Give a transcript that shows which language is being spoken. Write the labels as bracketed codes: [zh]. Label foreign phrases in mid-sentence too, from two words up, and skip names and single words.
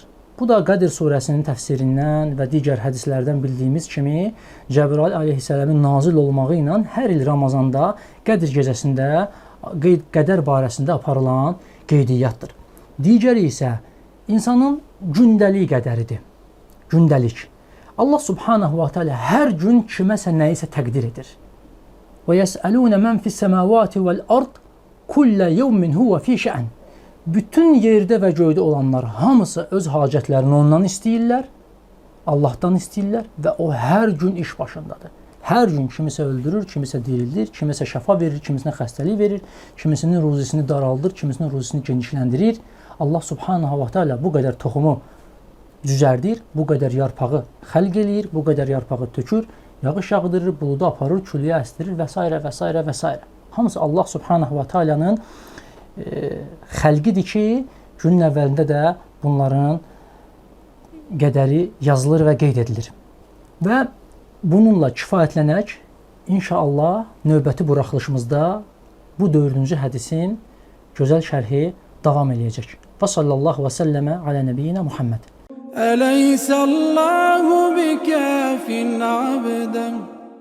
[az] Bu da Qədr surəsinin təfsirindən və digər hədislərdən bildiyimiz kimi Cəbrail əleyhissələmin nazil olmağı ilə hər il Ramazanda Qədr gecəsində qədər barəsində aparılan qeydiyyatdır. Digəri isə insanın gündəlik qədəridir. Gündəlik. [ar] الله سبحانه وتعالى [az] hər gün kiməsə nəyisə təqdir edir. [ar] و يسألون من في السماوات والأرض كل يوم هو في شأن. [az] Bütün yerdə və göydə olanlar hamısı öz hacətlərini ondan istəyirlər, Allahdan istəyirlər və o hər gün iş başındadır. Hər gün kimisə öldürür, kimisə dirildir, kimisə şəfa verir, kimisinə xəstəlik verir, kimisinin ruzisini daraldır, kimisinin ruzisini genişləndirir. [ar] الله سبحانه وتعالى [az] bu qədər toxumu düzərdir, bu qədər yarpağı xəlq eləyir, bu qədər yarpağı tökür, yağış yağdırır, buludu aparır, külüyə əsdirir və s. və s. və s. Hamısı [ar] الله سبحانه و [az] ta'alanın xəlqidir ki, günün əvvəlində də bunların qədəri yazılır və qeyd edilir. Və bununla kifayətlənək, inşallah növbəti buraxılışımızda bu 4-cü hədisin gözəl şərhi davam eləyəcək. [ar] و صلى الله و سلم على نبينا محمد. أليس الله بكاف عبدا